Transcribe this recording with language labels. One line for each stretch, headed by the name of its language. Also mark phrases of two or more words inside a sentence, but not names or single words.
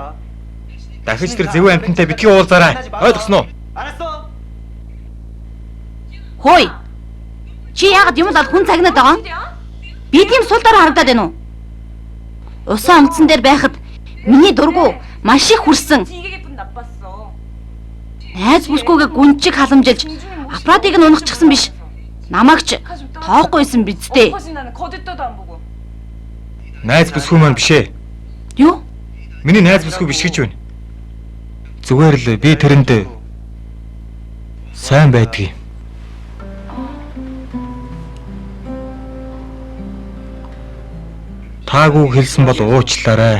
Mongolian: Дахиж тэр зөв амтантай битгий уулзаарай. Ойлгосноо?
Korean: 알았어.
Mongolian: Хөөе. Чи яагаад юм л хүн цагнаад байгаа юм? Би тийм сул дор харагдаад байна уу? Усан онгоцон дээр байхад миний дургу маш их хүрсэн.
Korean: 되게 기분 나빴어.
Mongolian: Найз бүсгүйгээ гүнчиг халамжилж аппаратыг нь унахчихсан биш. Намайг ч тоохгүйсэн биз дээ.
Korean: 엎어진 나는 거들떠도 안 보고.
Mongolian: Найз бүсгүй маань биш ээ. Юу? Миний найз бүсгүй биш гэж байна. Зүгээр л би тэрэнд сайн байдгийг. Таагүй хэлсэн бол уучлаарай.